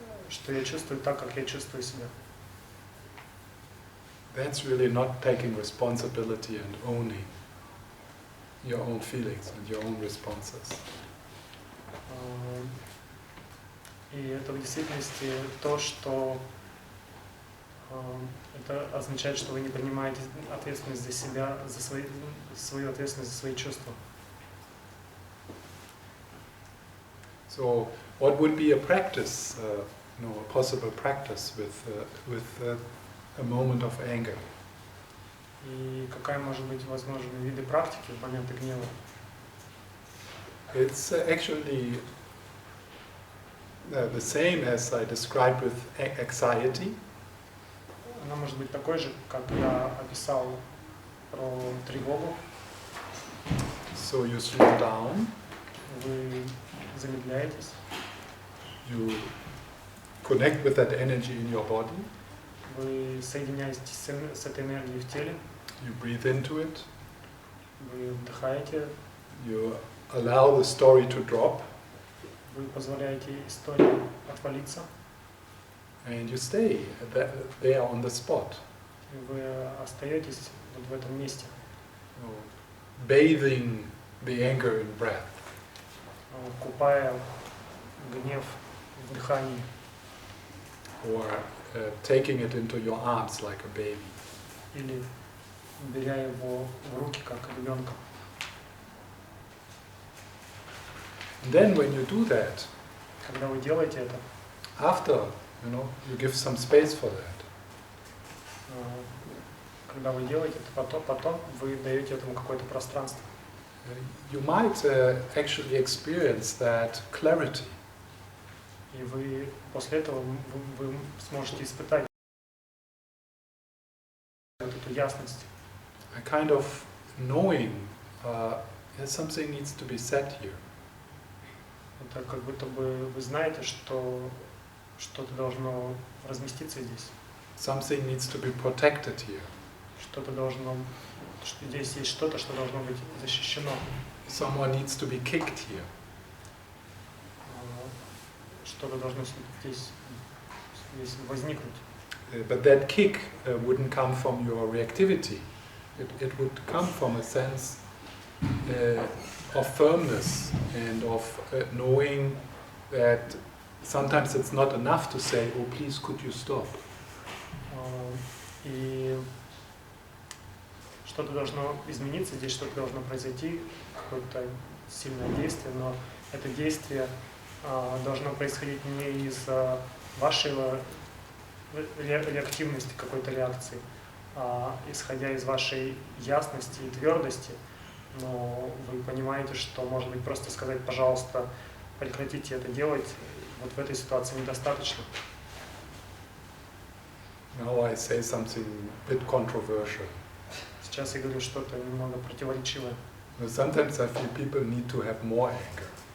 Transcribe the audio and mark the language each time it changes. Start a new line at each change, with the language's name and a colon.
Russian: Что я чувствую так, как я чувствую себя.
English: That's really not taking responsibility and owning your own feelings and your own responses.
Russian: И это в действительности то, что это означает, что вы не принимаете ответственность за себя, за свою ответственность за свои чувства.
English: So, what would be a practice, a possible practice with a moment of anger?
Russian: И какая может быть возможные виды практики в моменты гнева?
English: It's actually the same as I described with anxiety.
Russian: Она может быть такой же, как я описал про тревогу.
English: So you slow down.
Russian: Вы замедляетесь.
English: You connect with that energy in your body.
Russian: Вы соединяетесь с этой энергией в теле.
English: You breathe into it.
Russian: Вы вдыхаете.
English: You allow the story to drop.
Russian: Вы позволяете истории отвалиться.
English: And you stay there on the spot.
Russian: И вы остаетесь вот в этом месте.
English: Bathing the anger in breath.
Russian: Купая гнев в дыхании.
English: Or taking it into your arms like a baby.
Russian: Или беря его в руки, как ребенка.
English: And then when you do that,
Russian: когда вы делаете это,
English: after, you give some space for that.
Russian: когда вы делаете это, потом вы даете этому какое-то пространство.
English: You might actually experience that clarity.
Russian: И вы после этого вы сможете испытать вот эту ясность.
English: A kind of knowing something needs to be said here.
Russian: Это как будто бы вы знаете, что что-то должно разместиться здесь.
English: Something needs to be protected here.
Russian: Что-то должно, что здесь есть что-то, что должно быть защищено.
English: Someone needs to be kicked here.
Russian: Что-то должно здесь возникнуть.
English: But that kick wouldn't come from your reactivity. It would come from a sense of firmness and of knowing that sometimes it's not enough to say, oh, please, could you stop?
Russian: И что-то должно измениться, здесь что-то должно произойти, какое-то сильное действие, но это действие должно происходить не из-за вашей реактивности, какой-то реакции, а исходя из вашей ясности и твердости, но вы понимаете, что, может быть, просто сказать, пожалуйста, прекратите это делать, вот в этой ситуации недостаточно.
English: Now I say something a bit controversial.
Russian: Сейчас я говорю что-то немного противоречивое.
English: But sometimes I feel people need to have more anger.